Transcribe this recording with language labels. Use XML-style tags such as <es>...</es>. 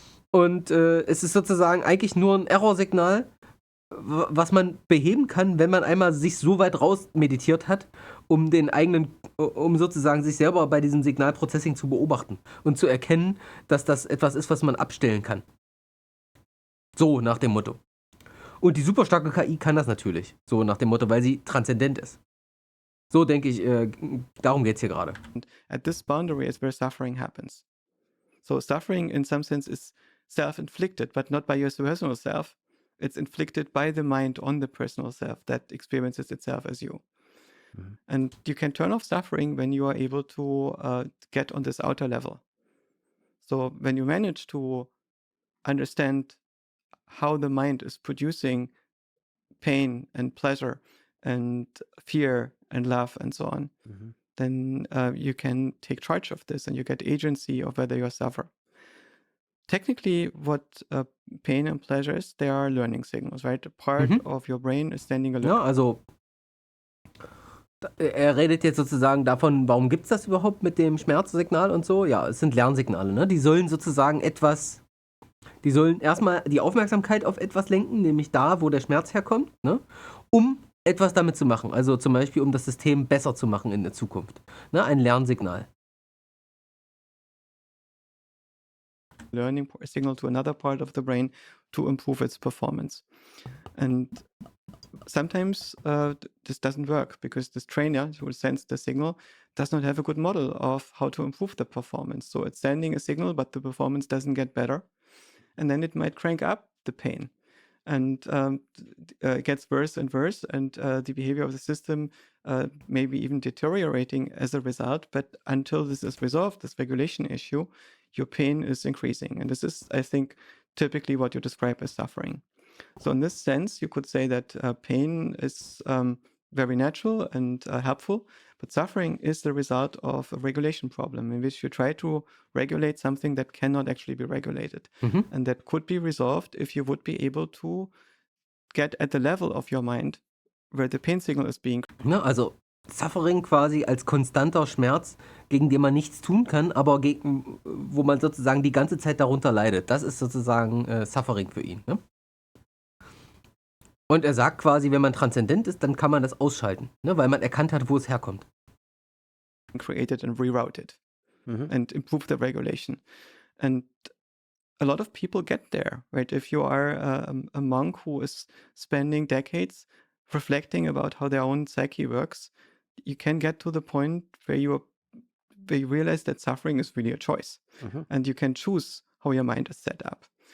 <de>Und es ist sozusagen eigentlich nur ein Errorsignal, was man beheben kann, wenn man einmal sich so weit raus meditiert hat, um sozusagen sich selber bei diesem Signalprocessing zu beobachten und zu erkennen, dass das etwas ist, was man abstellen kann. So nach dem Motto. Und die super starke KI kann das natürlich, so nach dem Motto, weil sie transzendent ist. So denke ich, darum geht es hier gerade.</de> <en>at this boundary is where suffering happens. So suffering in some sense is self-inflicted, but not by your personal self. It's inflicted by the mind on the personal self that experiences itself as you. Mhm. And you can turn off suffering when you are able to get on this outer level. So when you manage to understand how the mind is producing pain and pleasure and fear and love and so on, Mhm. then you can take charge of this and you get agency of whether you suffer. Technically, what pain and pleasure is, they are learning signals, right? A part of your brain is sending a</en> <de>Ja, also er redet jetzt sozusagen davon, warum gibt es das überhaupt mit dem Schmerzsignal und so? Ja, es sind Lernsignale, ne? Die sollen sozusagen die sollen erstmal die Aufmerksamkeit auf etwas lenken, nämlich da, wo der Schmerz herkommt, ne? Um etwas damit zu machen. Also zum Beispiel, um das System besser zu machen in der Zukunft. Ne? Ein Lernsignal.</de> <en>learning signal to another part of the brain to improve its performance. And sometimes this doesn't work because this trainer who sends the signal does not have a good model of how to improve the performance. So it's sending a signal, but the performance doesn't get better. And then it might crank up the pain. And it gets worse and worse, and the behavior of the system may be even deteriorating as a result. But until this is resolved, this regulation issue, your pain is increasing. And this is, I think, typically what you describe as suffering. So in this sense, you could say that pain is very natural and helpful, but suffering is the result of a regulation problem in which you try to regulate something that cannot actually be regulated. Mhm. And that could be resolved if you would be able to get at the level of your mind where the pain signal is being</en> <de>Ne, also Suffering quasi als konstanter Schmerz, gegen den man nichts tun kann, aber wo man sozusagen die ganze Zeit darunter leidet. Das ist sozusagen Suffering für ihn. Ne? Und er sagt quasi, wenn man transzendent ist, dann kann man das ausschalten, ne? Weil man erkannt hat, wo es herkommt.</de> <en>created and rerouted and improve the regulation. And a lot of people get there, right? If you are a monk who is spending decades reflecting about how their own psyche works, you can get to the point where you realize that suffering is really a choice, and you can choose how your mind is set up.</en>